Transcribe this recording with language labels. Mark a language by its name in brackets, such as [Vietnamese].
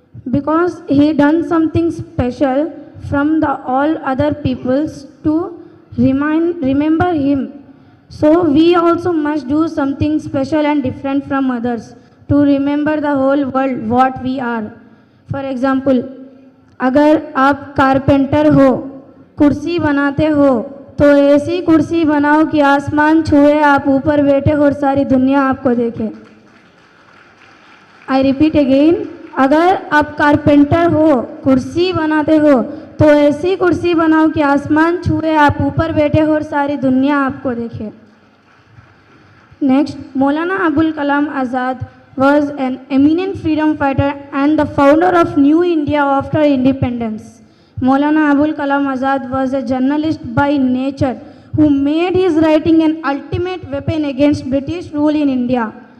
[English] Because he done something special from the all other peoples to remember him. So we also must do something special and different from others to remember the whole world what we are. For example, [Hindi] अगर आप carpenter हो, कुर्सी बनाते हो, तो ऐसी कुर्सी बनाओ कि आसमान छुए, आप ऊपर बैठे हो और सारी दुनिया आपको देखे। [English] I repeat again, [Hindi] अगर आप कारपेंटर हो, कुर्सी बनाते हो, तो ऐसी कुर्सी बनाओ कि आसमान छुए, आप ऊपर बैठे हो और सारी दुनिया आपको देखे। [English] Next, Maulana Abul Kalam Azad was an eminent freedom fighter and the founder of New India after independence. Maulana Abul Kalam Azad was a journalist by nature who made his writing an ultimate weapon against British rule in India.